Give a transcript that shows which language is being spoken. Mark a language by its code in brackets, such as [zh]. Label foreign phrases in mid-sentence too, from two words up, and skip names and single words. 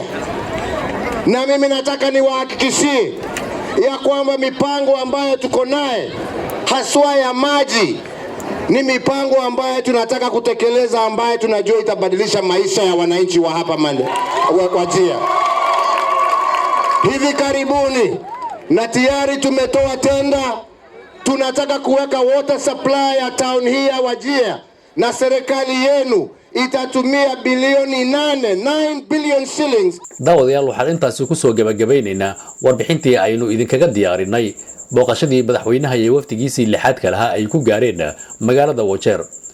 [sw] Na mimi nataka niwahakikishie ya kwamba mipango ambayo tuko naye haswa ya maji ni mipango ambayo tunataka kutekeleza ambayo tunajua itabadilisha maisha ya wananchi wa hapa Wajir. Hivi karibuni na tayari tumetoa tenda, tunataka kuweka [en] water supply [sw] ya town hii ya Wajir na serikali yenu itatumia bilioni 9 [en] billion shillings. [so] Daawadayaal waxaan intaas ku soo gabagabaynaynaa warbixintii aynu idinkaga diyaarinay booqashadii madaxweynaha iyo wafdigiisii lixaad ka lahaa ay ku gaareen magaalada Wajeer.